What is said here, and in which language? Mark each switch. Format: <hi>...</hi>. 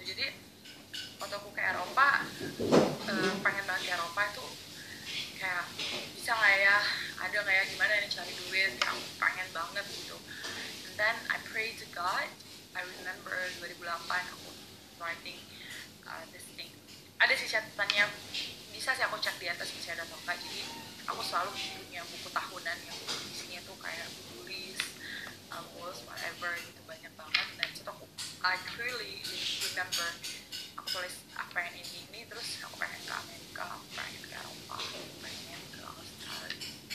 <id>Jadi waktu aku ke Eropa, pengen banget ke Eropa itu kayak bisa nggak ya, ada nggak ya, gimana nih cari duit, kayak aku pengen banget gitu.</id> <en>And then I pray to God. I remember 2008 aku writing this thing.</en> <id>Ada sih catatannya, bisa sih aku cek di atas masih ada atau enggak. Jadi aku selalu punya buku tahunan yang isinya tuh kayak tulis, goals, whatever gitu, banyak banget. Dan itu aku</id> <en>I clearly remember</en> <id>aku tulis aku pengen ini terus aku pengen ke Amerika, aku pengen ke Eropa, aku pengen ke Australia.</id>